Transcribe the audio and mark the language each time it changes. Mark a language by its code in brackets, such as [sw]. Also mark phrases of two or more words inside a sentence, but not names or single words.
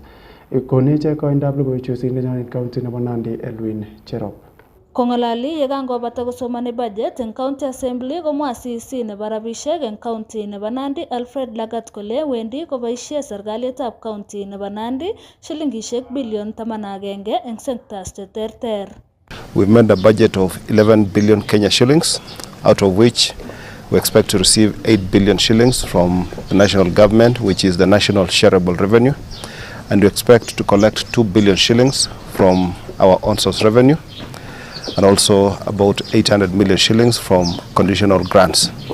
[kln] Konech koindab logoiwechu sindenyon county nebo Nandi Elwin Cherop. Kongolali yekangobata kosomani budget en [en] county assembly [kln] komwa CC nebo rabishek en county nebo Nandi Alfred Lagat kole wendi koboisie serikalitab county nebo Nandi shilingishek bilion 11 en sectors cheterter. [en] We've made a budget of 11 billion Kenya shillings, out of which we expect to receive 8 billion shillings from the national government, which is the national shareable revenue, and we expect to collect 2 billion shillings from our own source revenue, and also about 800 million shillings from conditional grants.